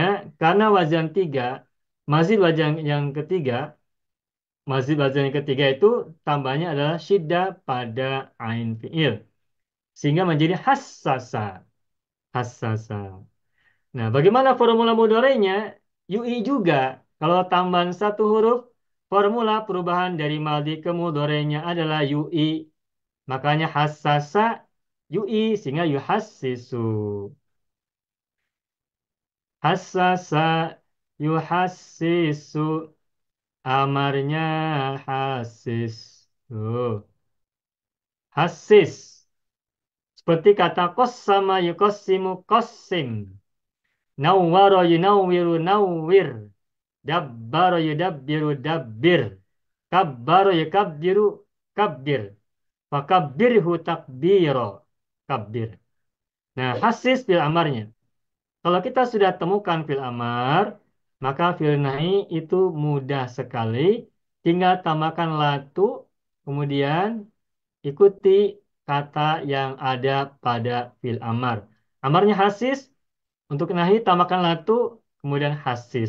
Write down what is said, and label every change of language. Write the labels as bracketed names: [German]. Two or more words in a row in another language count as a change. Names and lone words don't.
[Indonesian] Karena wazan tiga, mazid wazan yang ketiga, mazid wazan yang ketiga itu tambahnya adalah syiddah pada ain fi'il. Sehingga menjadi hassasa. Hassasa. Nah, bagaimana formula mudorenya? UI juga. Kalau tambahan satu huruf, formula perubahan dari maldi ke mudorenya adalah UI. Makanya hassasa UI sehingga yuhassisu. [Arabic] حسّس يحسّس. [Indonesian] Amarnya hassis. Tuh. Hassis. Seperti kata kos sama yukosimu kosim. [Arabic] نوّر ينوّر نوّر. دبّر يدبّر دبّر. كبّر يكبّر كبّر. فكبره تكبيرا. كبّر. [Indonesian] Nah, hasis fil amarnya. Kalau kita sudah temukan fil amar, maka fil nahi itu mudah sekali. Tinggal tambahkan latu, kemudian ikuti kata yang ada pada fil amar. Amarnya hasis, untuk nahi tambahkan latu, kemudian hasis.